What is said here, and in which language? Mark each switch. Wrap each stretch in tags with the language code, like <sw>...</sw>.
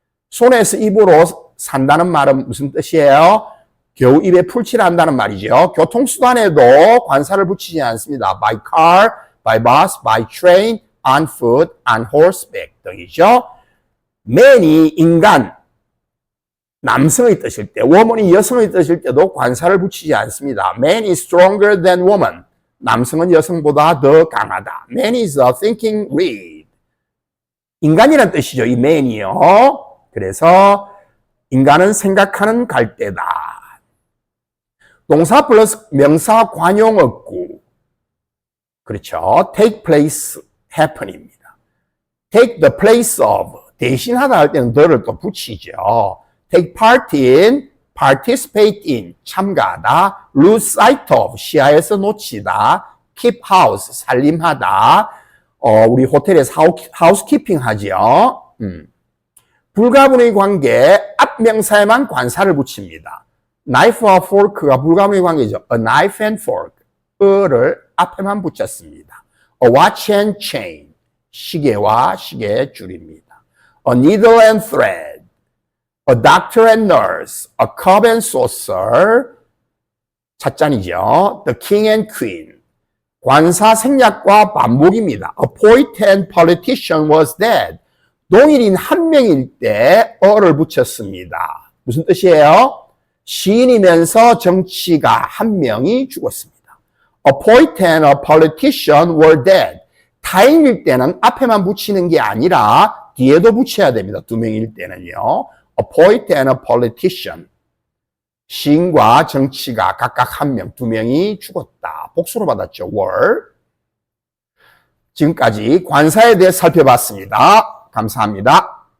<ko>손에서 입으로 산다는 말은 무슨 뜻이에요? 겨우 입에 풀칠을 한다는 말이죠. 교통수단에도 관사를 붙이지 않습니다.</ko> <en>by car, by bus, by train, on foot, on horseback 등이죠.</en> <ko>man이 인간, 남성의 뜻일 때, woman이 여성의 뜻일 때도 관사를 붙이지 않습니다.</ko> <en>man is stronger than woman.</en> <ko>남성은 여성보다 더 강하다.</ko> <en>man is a thinking reed.</en> <ko>인간이란 뜻이죠. 이 man이요. 그래서 인간은 생각하는 갈대다. 동사 플러스 명사 관용어구. 그렇죠.</ko> <en>take place, happen입니다. take the place of,</en> <ko>대신하다 할 때는 the를 또 붙이죠.</ko> <en>take part in, participate in,</en> <ko>참가하다,</ko> <en>lose sight of,</en> <ko>시야에서 놓치다,</ko> <en>keep house,</en> <ko>살림하다, 우리 호텔에서 하우스키핑 하죠. 불가분의 관계, 앞명사에만 관사를 붙입니다. knife와 fork가 불가분의 관계죠.</ko> <en>a knife and fork,</en> <ko>를 앞에만 붙였습니다.</ko> <en>a watch and chain,</en> <ko>시계와 시계의 줄입니다.</ko> <en>a needle and thread, a doctor and nurse, a cup and saucer, 찻잔이죠. the king and queen,</en> <ko>관사 생략과 반복입니다.</ko> <en>a poet and politician was dead.</en> <ko>동일인 한 명일 때 어를 붙였습니다. 무슨 뜻이에요? 시인이면서 정치가 한 명이 죽었습니다.</ko> <en>A poet and a politician were dead.</en> <ko>타인일 때는 앞에만 붙이는 게 아니라 뒤에도 붙여야 됩니다. 두 명일 때는요.</ko> <en>A poet and a politician.</en> <ko>시인과 정치가 각각 한 명, 두 명이 죽었다. 복수로 받았죠. were. 지금까지 관사에 대해 살펴봤습니다. 감사합니다.</ko>